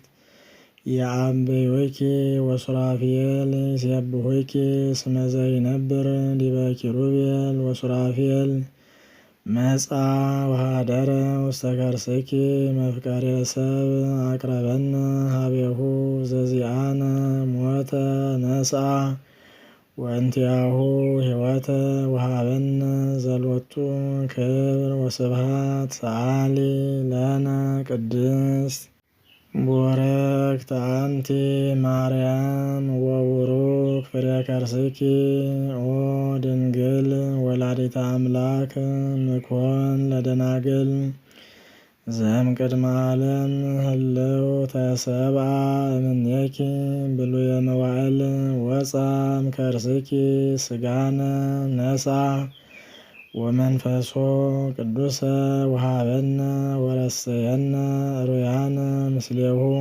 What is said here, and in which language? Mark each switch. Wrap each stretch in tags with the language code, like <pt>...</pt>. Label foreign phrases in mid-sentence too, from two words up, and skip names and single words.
<gez>ይዐብዩኪ ወሱራፌል ይሴብሑኪ እስመ ዘይነብር ዲበ ኪሩቤል ወሱራፌል መጻ ወኀደረ ውስተ ከርሥኪ መፍቀሬ ሰብ አቅረበነ ሀቤሁ ዘዚአነ ሞተ ነስአ ወእንቲአሁ ሕይወተ ወሀበነ ዘሎቱ ክብር ወስብሐት ሰአሊ ለነ ቅድስት ቡርክት አንቲ ማርያም ወቡሩክ ፍሬ ከርሥኪ ኦ ድንግል ወላዲተ አምላክ ምኮን ለደናግል ዘእምቅድመ ዓለም ህልው ተሰብአ እምኔኪ ብሉየ መዋዕል ወፃ እምከርሥኪ ሥጋነ ነስአ ወመንፈሶ ቅዱሰ ወሀበነ ወረሰየነ ሩያነ ምስሌሁ</gez>